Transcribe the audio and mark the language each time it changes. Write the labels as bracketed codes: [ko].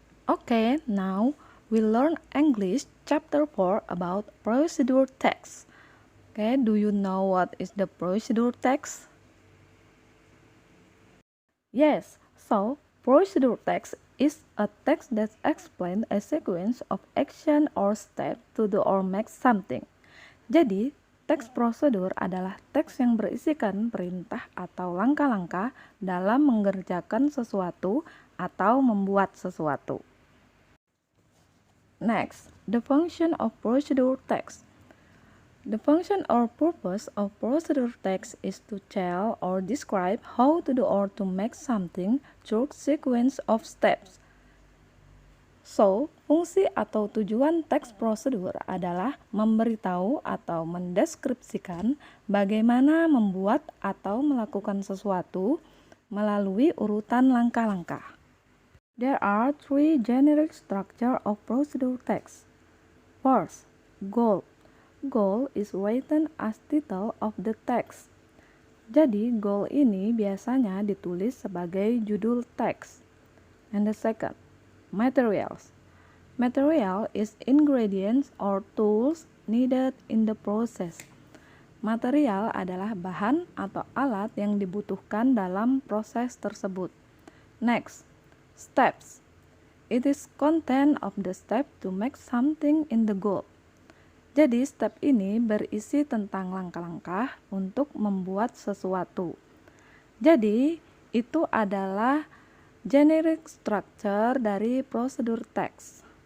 [en] Okay, now we learn English chapter 4 about procedure text. Okay, do you know what is the procedure text? Yes, so procedure text is a text that explains a sequence of action or step to do or make something. [id] Jadi, teks prosedur adalah teks yang berisikan perintah atau langkah-langkah dalam mengerjakan sesuatu atau membuat sesuatu. [en] Next, the function of procedure text. The function or purpose of procedure text is to tell or describe how to do or to make something through sequence of steps. [id] So, fungsi atau tujuan teks prosedur adalah memberitahu atau mendeskripsikan bagaimana membuat atau melakukan sesuatu melalui urutan langkah-langkah. [en] There are three generic structure of procedure text. First, goal. Goal is written as title of the text. [id] Jadi, goal ini biasanya ditulis sebagai judul teks. [en] And the second, materials. Material is ingredients or tools needed in the process. [id] Material adalah bahan atau alat yang dibutuhkan dalam proses tersebut. [en] Next, steps. It is content of the step to make something in the goal. [id] Jadi, step ini berisi tentang langkah-langkah untuk membuat sesuatu. Jadi, itu adalah generic structure dari procedure text.